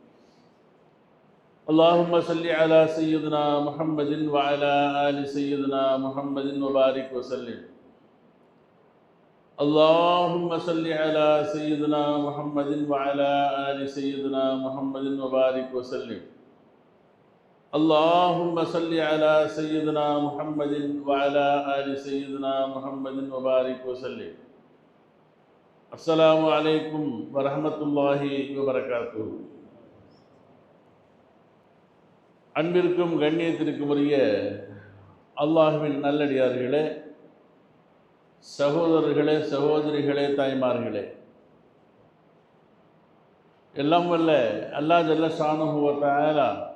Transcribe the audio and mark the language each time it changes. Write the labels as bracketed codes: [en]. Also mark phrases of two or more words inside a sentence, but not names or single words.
[ar] اللهم صل على سيدنا محمد وعلى آل سيدنا محمد وبارك وسلم اللهم صل على سيدنا محمد وعلى آل سيدنا محمد وبارك وسلم اللهم صل على سيدنا محمد وعلى آل سيدنا محمد وبارك وسلم السلام عليكم ورحمة الله وبركاته. [ta] அன்பிற்கும் கண்ணியத்திற்கும் உரிய அல்லாஹ்வின் நல்லடியார்களே, சகோதரர்களே, சகோதரிகளே, தாய்மார்களே, எல்லாம் வல்ல அல்லாஹ் [ar] جل شأنه وتعالى